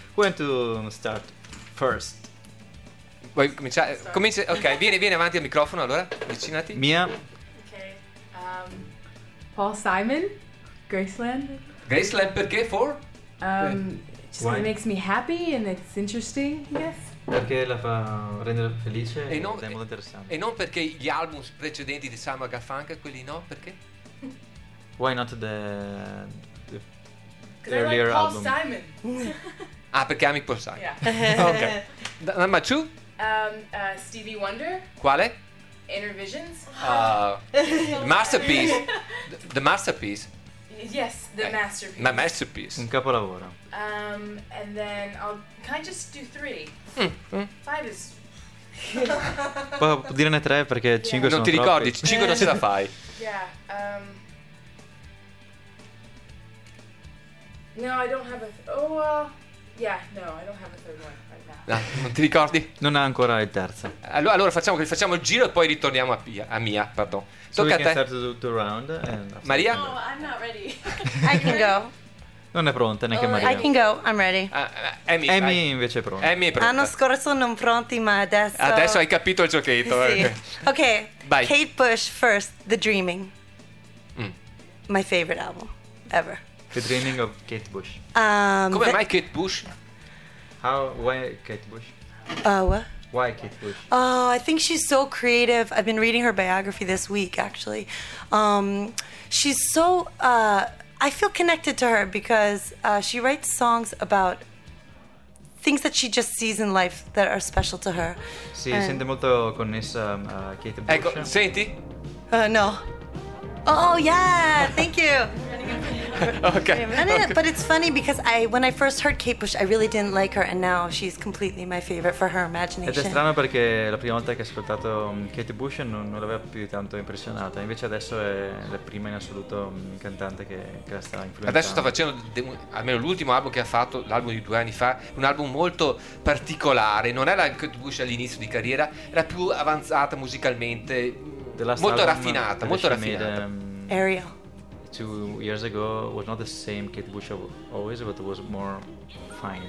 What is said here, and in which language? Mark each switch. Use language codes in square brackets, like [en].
[en] Who wants to start first? [it] Vuoi cominciare? Comincia. Ok, vieni avanti al microfono allora. Avvicinati. Mia. [en] Paul Simon, Graceland. [it] Graceland perché? [en] For? Just why? Makes me happy and it's interesting, I guess. [it] Perché la fa rendere felice e non, è molto interessante. E non perché gli album precedenti di Simon & Garfunkel, quelli no, perché? [en] Why not the earlier like Paul album? Paul Simon. [it] Ah, perché ami Paul Simon. [en] Yeah. Ok. Number two? Stevie Wonder. [it] Quale? [en] Inner Visions. The masterpiece. The masterpiece. Yes, the masterpiece. My masterpiece. [it] Un capolavoro. [en] And then I'll. Can I just do 3? Five is. [it] Puoi dirne 3 perché 5 sono troppi. Non ti ricordi? 5 non ce la fai. [en] Yeah. No, I don't have a. No, I don't have a third one right now. [it] Non ti ricordi? Non ha ancora il terzo. Allora facciamo il giro e poi ritorniamo a Mia, pardon. Tocca [en] so [it] a te. [en] Start the round and Maria? No, I'm not ready. I can go. [it] Non è pronta neanche Maria. I can go, I'm ready. Amy invece è pronta. Amy è pronta. L'anno scorso non pronti, ma adesso... Adesso hai capito il giochetto. Sì. Ok, [en] bye. Kate Bush first, The Dreaming. My favorite album ever. The Dreaming of Kate Bush. [it] Come mai Kate Bush? [en] Why Kate Bush? Oh, I think she's so creative. I've been reading her biography this week, actually. She's so... I feel connected to her because she writes songs about things that she just sees in life that are special to her. [it] Sì, and... sente molto connessa a Kate Bush. Ecco, senti? [en] No. Oh yeah, thank you. Okay. But it's funny because when I first heard Kate Bush, I really didn't like her, and now she's completely my favorite for her imagination. [it] Ed è strano perché la prima volta che ho ascoltato Kate Bush non l'avevo più tanto impressionata, invece adesso è la prima in assoluto cantante che la sta influenzando. Adesso sta facendo almeno l'ultimo album che ha fatto, l'album di 2 anni fa, un album molto particolare. Non era Kate Bush all'inizio di carriera, era più avanzata musicalmente. Molto raffinata, molto raffinata. Ariel. [en] 2 years ago was not the same Kate Bush always, but it was more fine.